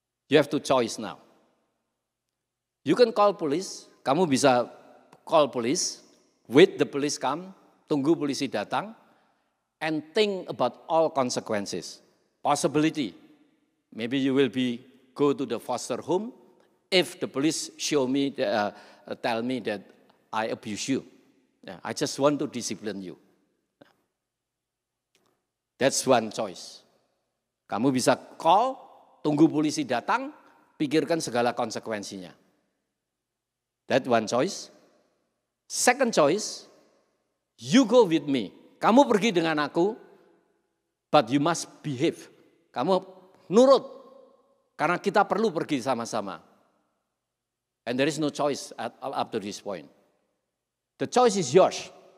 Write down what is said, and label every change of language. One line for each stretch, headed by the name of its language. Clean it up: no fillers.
English: You have to choice now. You can call police,
Indonesian: kamu bisa
English: call police, wait the police come,
Indonesian: tunggu polisi datang,
English: and think about all consequences. Possibility, maybe you will go to the foster home if the police tell me that I abuse you. I just want to discipline you. That's one choice.
Indonesian: Kamu bisa call, tunggu polisi datang, pikirkan segala konsekuensinya.
English: That one choice. Second choice, you go with me.
Indonesian: Kamu pergi dengan aku,
English: but you must behave.
Indonesian: Kamu nurut, karena kita perlu pergi sama-sama.
English: And there is no choice up to this point. The choice is yours.